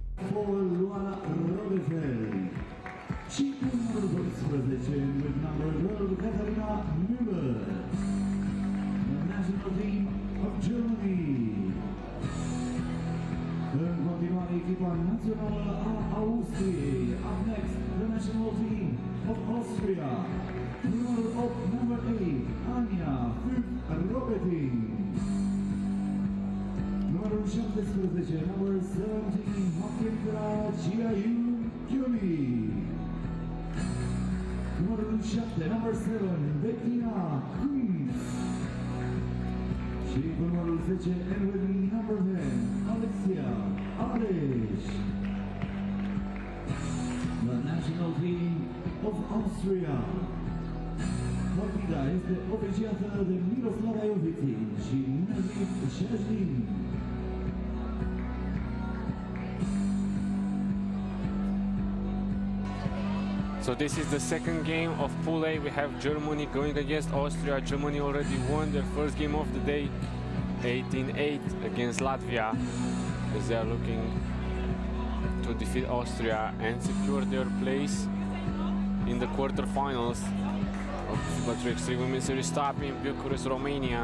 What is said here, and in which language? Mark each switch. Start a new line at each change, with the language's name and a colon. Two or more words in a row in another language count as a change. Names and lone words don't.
Romanian: Paul Luana Rodefeld. Și cu numărul 12,
English: with number 12, Catalina Müller. The national team of Germany.
Romanian: În continuare, echipa națională a Austriei.
English: Up next, the national team of Austria.
Romanian: Numărul 8, number 8, Anja Robeting. Numărul 17, number 17, Makindra Chiayu Kyumi. Numărul 7, number 7, Bettina Kunz. Și cu numărul 10,
English: and with number 10, Alexia Alesh. The national team of Austria.
Romanian: Partida este oficiată de Miroslava Jovitin și Nazif Shazin.
English: So this is the second game of Pool A. We have Germany going against Austria. Germany already won their first game of the day, 18-8 against Latvia, as they are looking to defeat Austria and secure their place in the quarterfinals of FIBA 3x3 Women's Series Stop in Bucharest, Romania.